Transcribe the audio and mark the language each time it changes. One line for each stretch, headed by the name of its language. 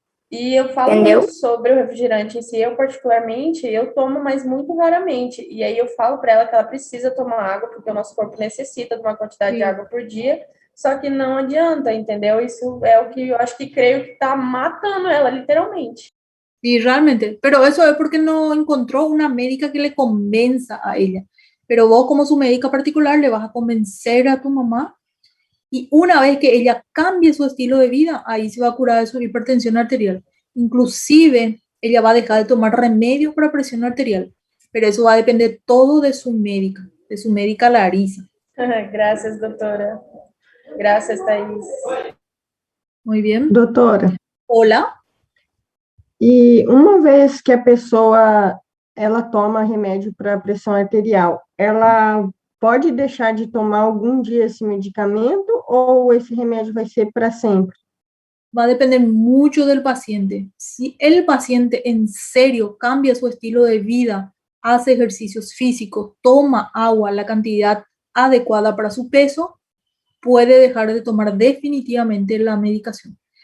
Portuguese: E eu falo muito sobre o refrigerante em si. Eu, particularmente, eu tomo, mas muito raramente. E aí eu falo para ela que ela precisa tomar água, porque o nosso corpo necessita de uma quantidade de água por dia. Só que não adianta, entendeu? Isso é o que eu acho que creio que está matando ela, literalmente.
Spanish: Sí, realmente, pero eso es porque no encontró una médica que le convenza a ella. Pero vos como su médica particular le vas a convencer a tu mamá, y una vez que ella cambie su estilo de vida, ahí se va a curar de su hipertensión arterial. Inclusive, ella va a dejar de tomar remedios para presión arterial, pero eso va a depender todo de su médica Larisa. Gracias, doutora. Gracias, Thaís. Muy bien.
Portuguese: Doutora.
Spanish: Hola.
Portuguese: E uma vez que a pessoa ela toma remédio para pressão arterial, ela pode deixar de tomar algum dia esse medicamento ou esse remédio vai ser para sempre?
Spanish: Va a depender mucho del paciente. Si el paciente en serio cambia su estilo de vida, hace ejercicios físicos, toma agua, la cantidad adecuada para su peso, puede dejar de tomar definitivamente la medicación.